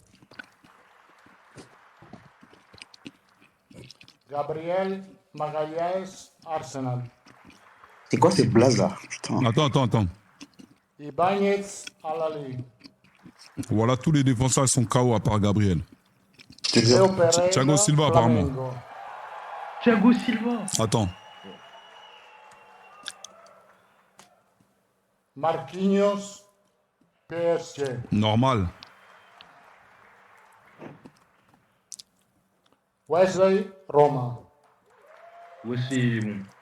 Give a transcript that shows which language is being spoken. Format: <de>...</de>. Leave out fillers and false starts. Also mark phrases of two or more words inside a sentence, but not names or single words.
<fr>Gabriel Magalhães, Arsenal. C'est quoi ces blazes là? Putain. Attends. Ibanez, Al-Ahly. Voilà, tous les défenseurs sont KO à part Gabriel. Theo Pereira, Thiago Silva, apparemment. Flamengo. Thiago Silva. Attends. Marquinhos, PSG. Normal. Wesley, Roma. Aussi, bon.</fr>